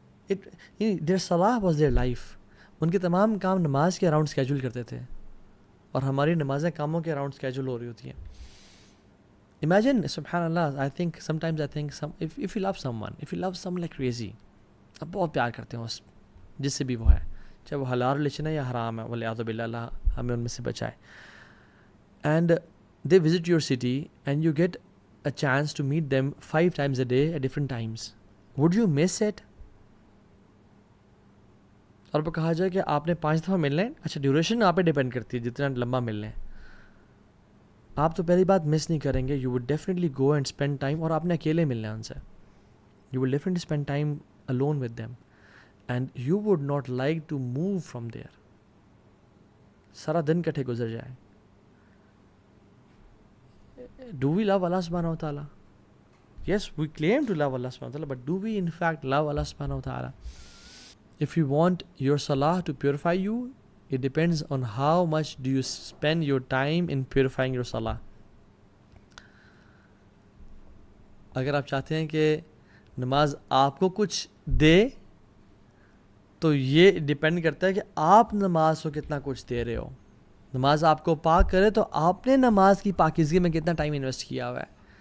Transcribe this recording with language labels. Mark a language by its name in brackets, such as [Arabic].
[English] their salah was their life. [Urdu] ان کے تمام کام نماز کے اراؤنڈ اسکیجول کرتے تھے، اور ہماری نمازیں کاموں کے اراؤنڈ اسکیجول ہو رہی ہوتی ہیں. [English] Imagine, [Urdu] سبحان اللہ, [English] sometimes I think if you love someone like crazy, [Urdu] آپ بہت پیار کرتے ہیں جس سے بھی وہ ہے، چاہے وہ حلال ریلیشن ہے یا حرام ہے، والعیاذ باللہ، اللہ ہمیں ان میں سے بچائے. [English] And they visit your city and you get a chance to meet them 5 times a day at different times. Would you miss it? [Urdu] اور وہ کہا جائے کہ آپ نے 5 دفعہ ملنا ہے، اچھا ڈیوریشن آپ پہ ڈیپینڈ کرتی ہے جتنا لمبا ملنا ہے. آپ تو پہلی بات مس نہیں کریں گے. [English] you would definitely go and spend time, [Urdu] اور آپ نے اکیلے ملنا ہے ان سے. [English] You will definitely spend time alone with them and you would not like to move from there. [Urdu] سارا دن کٹھے گزر جائے. [English] Do we love Allah subhanahu wa ta'ala? Yes, we claim to love Allah subhanahu wa ta'ala, but do we in fact love Allah subhanahu wa ta'ala? If you want your salah to purify you, it depends on how much do you spend your time in purifying your salah. [Urdu] اگر آپ چاہتے ہیں کہ نماز آپ کو کچھ دے تو یہ ڈیپینڈ کرتا ہے کہ آپ نماز کو کتنا کچھ دے رہے ہو. نماز آپ کو پاک کرے تو آپ نے نماز کی پاکیزگی میں کتنا ٹائم انویسٹ کیا ہوا ہے.